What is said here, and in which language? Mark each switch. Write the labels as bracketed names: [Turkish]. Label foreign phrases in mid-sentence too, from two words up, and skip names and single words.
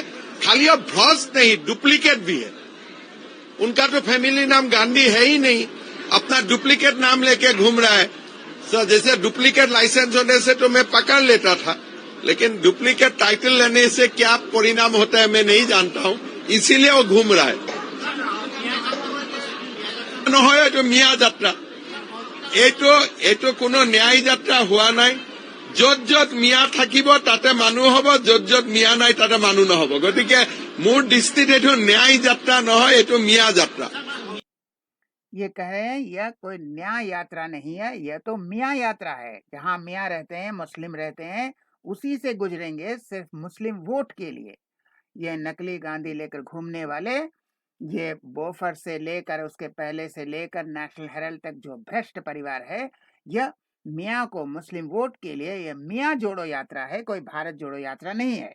[Hindi] खाली अब भ्रष्ट नहीं, डुप्लीकेट भी है। उनका तो फैमिली नाम गांधी है ही नहीं, अपना डुप्लीकेट नाम लेके घूम रहा है। जैसे डुप्लीकेट लाइसेंस होने से तो मैं पकड़ लेता था, लेकिन डुप्लीकेट टाइटल लेने से क्या परिणाम होता है मैं नहीं जानता हूं, इसीलिए वो घूम रहा है। [Assamese] নহয় এইটো মিয়া যাত্ৰা, এইটো কোনো ন্যায় যাত্ৰা হোৱা নাই। য'ত য'ত মিয়া থাকিব তাতে মানুহ হ'ব, য'ত য'ত মিয়া নাই তাতে মানুহ নহ'ব। গতিকে মোৰ দৃষ্টিত এইটো ন্যায় যাত্ৰা নহয়, এইটো মিয়া যাত্ৰা। [Hindi] ये कह रहे हैं यह कोई न्याय यात्रा नहीं है, यह तो मियाँ यात्रा है। जहाँ मियाँ रहते हैं, मुस्लिम रहते हैं, उसी से गुजरेंगे सिर्फ मुस्लिम वोट के लिए। ये नकली गांधी लेकर घूमने वाले, ये बोफर से लेकर उसके पहले से लेकर नेशनल हेराल्ड तक जो भ्रष्ट परिवार है, यह मियाँ को मुस्लिम वोट के लिए, यह मियाँ जोड़ो यात्रा है, कोई भारत जोड़ो यात्रा नहीं है।